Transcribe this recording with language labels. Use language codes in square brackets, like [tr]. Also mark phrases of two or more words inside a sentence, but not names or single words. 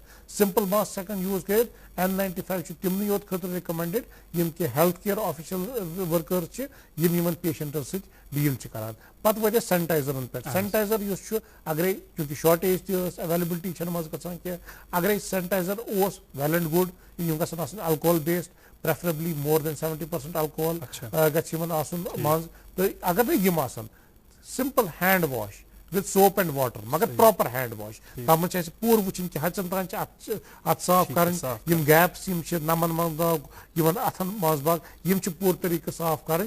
[en] simple mask [ks] ہٮ۪کن یوٗز کٔرِتھ. N95 چھُ تِمنٕے یوت خٲطرٕ رِکمنڈڈ یِم کہِ [en] health care official workers [ks] چھِ یِم یِمن پیشنٹن سۭتۍ ڈیٖل چھِ کران. پتہٕ وٲتۍ أسۍ سینٹایزرن پٮ۪ٹھ. سینٹایزر یُس چھُ اگرے چوٗنٛکہِ شارٹیج تہِ ٲس ایویلیبلٹی چھنہٕ منٛزٕ گژھان کینٛہہ اگرے سینٹایزر اوس [en] well and good [ks] یِم گژھن آسٕنۍ [en] alcohol based preferably more than 70% alcohol [ks] گژھِ یِمن آسُن منٛز. تہٕ اگر نہٕ یِم آسن [en] simple hand wash with soap and water [ks] مگر [en] proper hand wash [ks] تتھ منٛز چھِ اَسہِ پوٗرٕ وٕچھِنۍ کہِ حژن تام چھِ اتھ صاف کرٕنۍ. یِم گیپس یِم چھِ نمن منٛز یِمن اتھن منٛز باگ یِم چھِ پوٗرٕ طریٖقہٕ صاف کرٕنۍ.